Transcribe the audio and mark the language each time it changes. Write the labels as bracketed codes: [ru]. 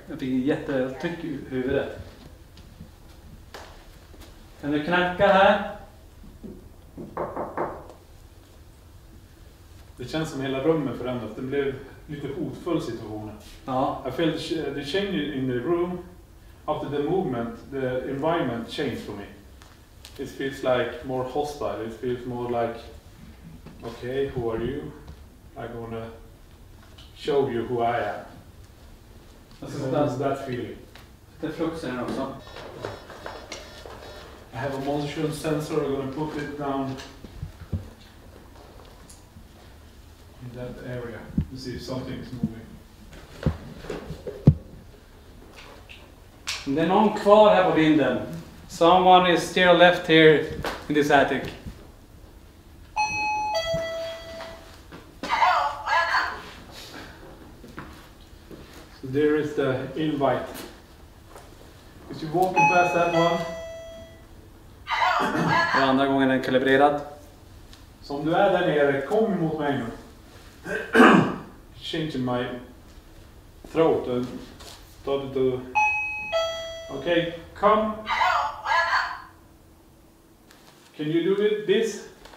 [sv] Jag fick jättetryck i huvudet. Kan du knacka här? Det känns som hela rummet förändras. Det blev lite hotfull situationen. Ja. [en] I felt the change in the room after the movement, the environment changed for me. It feels like more hostile. It feels more like, okay, who are you? I'm gonna show you who I am. That's that feeling. [sv] Det är fluxen också. [en] I have a motion sensor. I'm gonna put it down in that area to see if something is moving. [sv] Det är någon kvar här på vinden. [en] Someone is still left here in this attic. So there is the invite. Is you walking past that one? [sv] Och andra gången är den kalibrerad. Så om du är där nere, kom emot mig nu. [en] Changing my throat and started to... Okay, come. Can you do it this?